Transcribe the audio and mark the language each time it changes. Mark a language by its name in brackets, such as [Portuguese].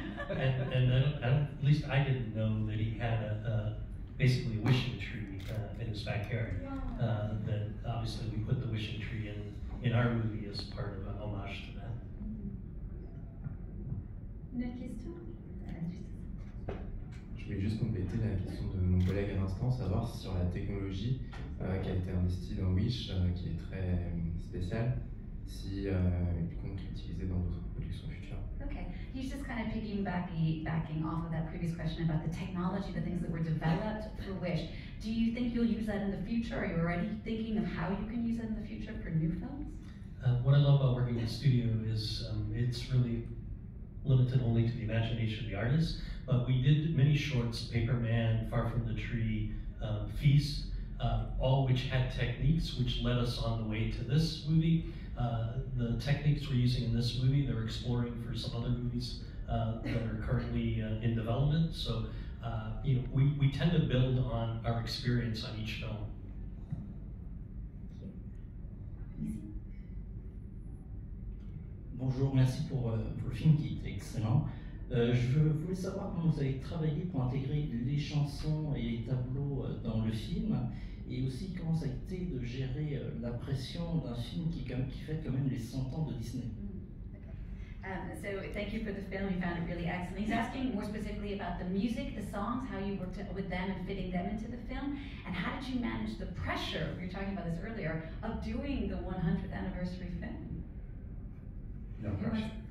[English] And at least I didn't know that he had basically a wishing tree in his backyard. That obviously we put the wishing tree in our movie as part of an homage to that. [French] Une autre question? Je voulais juste compléter la question de mon collègue à l'instant, savoir si sur la technologie qui a été investie dans Wish, qui est très spéciale, si il compte l'utiliser dans d'autres productions futures. [English] Okay, he's just kind of backing off of that previous question about the technology, the things that were developed for Wish. Do you think you'll use that in the future? Are you already thinking of how you can use it in the future for new films? What I love about working in the studio is it's really limited only to the imagination of the artist, but we did many shorts, Paper Man, Far From the Tree, Feast, all which had techniques which led us on the way to this movie. The techniques we're using in this movie, they're exploring for some other movies that are currently in development. So, we tend to build on our experience on each film. [French] Bonjour, merci pour le film qui est excellent. Je voulais savoir comment vous avez travaillé pour intégrer les chansons et les tableaux dans le film, et aussi comment ça a été de gérer la pression d'un film qui fête quand même les 100 ans de Disney. [English] So thank you for the film, we found it really excellent. He's asking more specifically about the music, the songs, how you worked with them and fitting them into the film, and how did you manage the pressure, we were talking about this earlier, of doing the 100th anniversary film? No pressure.